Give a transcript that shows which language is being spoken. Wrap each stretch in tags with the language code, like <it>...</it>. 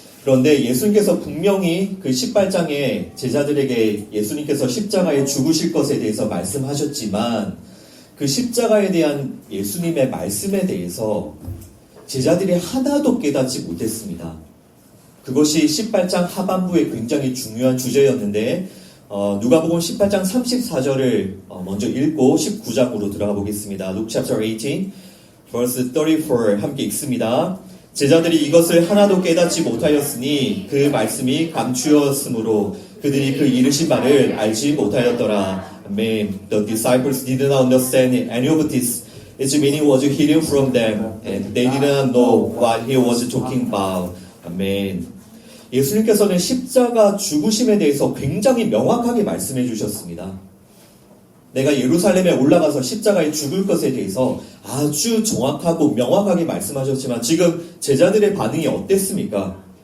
<ko>그런데 예수님께서 분명히 그 18장에 제자들에게 예수님께서 십자가에 죽으실 것에 대해서 말씀하셨지만, 그 십자가에 대한 예수님의 말씀에 대해서 제자들이 하나도 깨닫지 못했습니다. 그것이 18장 하반부에 굉장히 중요한 주제였는데, 누가복음 18장 34절을 먼저 읽고 19장으로 들어가 보겠습니다.</ko> <en>Luke chapter 18, verse 34</en> <ko>함께 읽습니다. 제자들이 이것을 하나도 깨닫지 못하였으니 그 말씀이 감추었으므로 그들이 그 이르신 바를 알지 못하였더라.</ko> <en>Amen. The disciples did not understand any of this. Its meaning was hidden from them, and they did not know what he was talking about. Amen.</en> <ko>예수님께서는 십자가 죽으심에 대해서 굉장히 명확하게 말씀해 주셨습니다. 내가 예루살렘에 올라가서 십자가에 죽을 것에 대해서 아주 정확하고 명확하게 말씀하셨지만 지금 제자들의 반응이 어땠습니까?</ko>